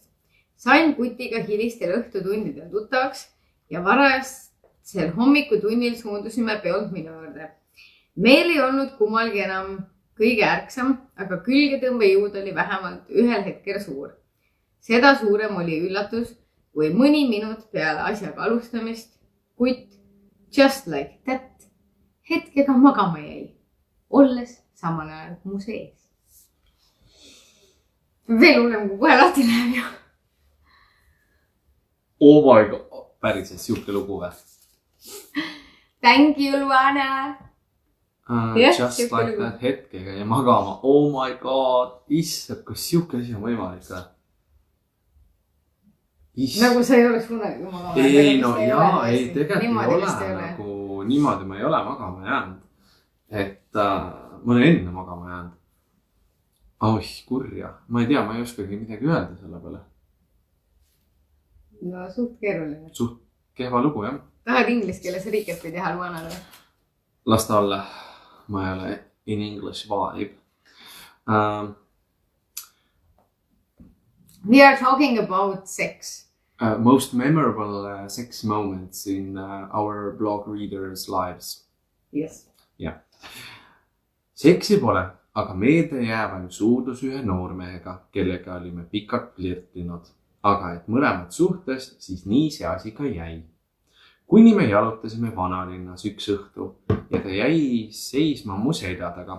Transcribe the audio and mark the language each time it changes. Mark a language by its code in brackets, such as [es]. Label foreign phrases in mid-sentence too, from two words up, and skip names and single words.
[et] Sain kutiga hilistel õhtutundidel tuttavaks ja varasel hommikutunnil suundusime peolt minu juurde. Meil ei olnud kummalgi enam kõige ärksam, aga külgetõmbe jõud oli vähemalt ühel hetkel suur. Seda suurem oli üllatus, kui mõni minut peale asjaga alustamist kutt [en] just like that [et] hetkega magama jäi, olles samal ajal mu sees. Veel hullem, kui kohe lahti läheb ju. [en] Oh my god, [et] päriselt siuke lugu või? [en] Thank you, Luana! Just like that [et] hetkega ja magama. [en] Oh my god, [et] issand, kas siuke asi on võimalik või? Nagu sa ei oleks kunagi magama. Ei, no jaa, ei, tegelikult ei ole. Nagu niimoodi ma ei ole magama jäänud. Et ma olen enne magama jäänud. Oih, kurja. Ma ei tea, ma ei oskagi midagi öelda selle peale. No suht keeruline. Suht kehva lugu, jah. Tahad inglise keeles recap'i teha Luanale? Las ta olla. Ma ei ole [en] in English vibe. We are talking about sex. Most memorable sex moments in our blog readers' lives. Yes. Yeah. [et] Seksi pole, aga meelde jäävam suudus ühe noormehega, kellega olime pikalt flirtinud. Aga et mõlemad suhtes, siis nii see asi ka jäi. Kuni me jalutasime vanalinnas üks õhtu ja ta jäi seisma mu selja taga.